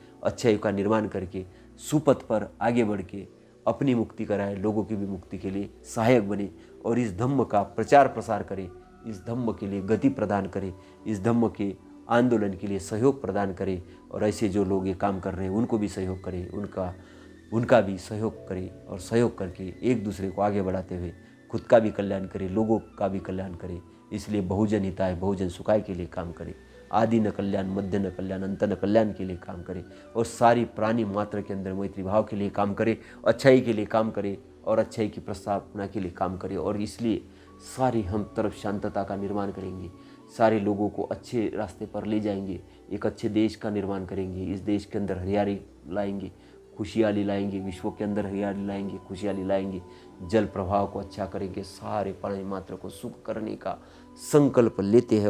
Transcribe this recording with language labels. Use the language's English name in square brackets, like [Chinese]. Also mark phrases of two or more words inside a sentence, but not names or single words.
[Hindi] अच्छाई का निर्माण करके सुपथ पर आगे बढ़ के अपनी मुक्ति कराए, लोगों की भी मुक्ति के लिए सहायक बने, और इस धम्म का प्रचार प्रसार करे, इस धम्म के लिए गति प्रदान करे, इस धम्म के आंदोलन के लिए सहयोग प्रदान करे। और ऐसे जो लोग ये काम कर रहे हैं उनको भी सहयोग करे, उनका भी सहयोग करे, और सहयोग करके एक दूसरे को आगे बढ़ाते हुए खुद का भी कल्याण करे, लोगों का भी कल्याण करे। इसलिए [Pali] बहुजन हिताय बहुजन सुखाय [Hindi] के लिए काम करे, [Pali] आदि न कल्याण, मध्य न कल्याण, अंत न कल्याण [Hindi] के लिए काम करे, और सारी प्राणी मात्र के अंदर मैत्री भाव के लिए काम करे, अच्छाई के लिए काम करे, और अच्छाई की प्रस्तावना के लिए काम करे। और इसलिए सारी हम तरफ शांतता का निर्माण करेंगे, सारे लोगों को अच्छे रास्ते पर ले जाएंगे, एक अच्छे देश का निर्माण करेंगे, इस देश के अंदर हरियाली लाएंगे, खुशहाली लाएंगे, विश्व के अंदर हरियाली लाएंगे, खुशहाली लाएंगे, जल प्रवाह को अच्छा करेंगे, सारे प्राणी मात्र को सुख करने का संकल्प लेते हैं।